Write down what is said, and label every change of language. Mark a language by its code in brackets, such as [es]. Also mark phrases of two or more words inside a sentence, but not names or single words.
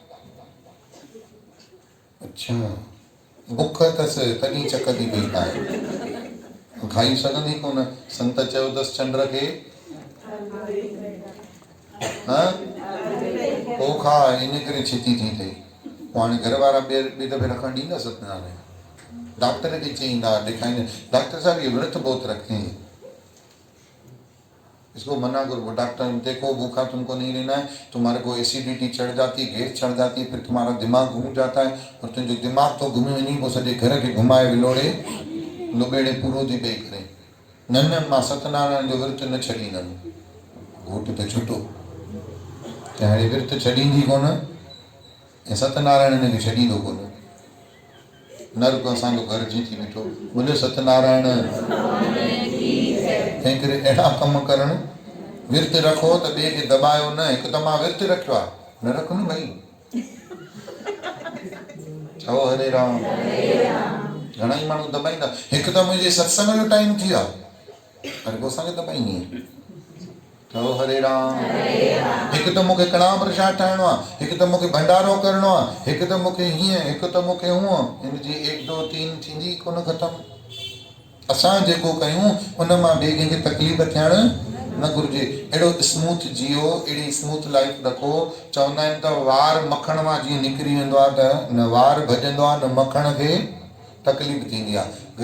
[sd] अच्छा बुख अथसि तॾहिं चक थी पई पाए, खाई सघंदी कोन। संत चयो अथसि चंड खे पोइ खा, इन करे छिती थी अथई। पोइ हाणे घर वारा ॿिए दफ़े रखणु ॾींदा सत्यनारायण? डॉक्टर खे चईंदा ॾेखारींदा, [hi] डॉक्टर साहब ये व्रत बहुत रखते हैं, इसको मना करो। डॉक्टर देखो भूखा तुमको नहीं रहना है, तुम्हारे को एसिडिटी चढ़ जाती है, गैस चढ़ जाती है, फिर तुम्हारा दिमाग घूम जाता है और [sd] तुंहिंजो दिमाग तो घुमी वञी पोइ सॼे घर खे घुमाए विलोड़े लुबेड़े पूरो थी ॿई करे। न न मां सत्यनारायण जो विर्त न छॾींदमि। घोटु त छुटो त हाणे विर्त छॾींदी कोन ऐं सत्यनारायण हिनखे छॾींदो कोन। नर्क असांजो घर जी थी बीठो, बोले सत्यनारायण। तंहिं करे अहिड़ा कम करणु, विर्त रखो त ॿिए खे दॿायो न। हिकु त मां विर्त रखियो आहे, न रख न भई। चओ हरे राम। घणा ई माण्हू दॿाईंदा, हिकु त मुंहिंजे सत्संग जो टाइम थी वियो, अरे पोइ असांखे दॿाईंदी। चओ हरे राम। हिकु त मूंखे कड़ाह प्रसाद ठाहिणो आहे, हिकु त मूंखे भंडारो करिणो आहे, हिकु त मूंखे हीअं, हिकु त मूंखे हूअं। हिनजी 1 2 3 थींदी कोन ख़तमु। असां जेको कयूं उन मां ॿिए कंहिंखे तकलीफ़ थियणु न घुरिजे। अहिड़ो स्मूथ जियो, अहिड़ी [en] smooth life [sd] रखो। चवंदा आहिनि त वार मखण मां जीअं निकिरी वेंदो आहे त न वार भॼंदो आहे न मखण खे तकलीफ़ थींदी आहे।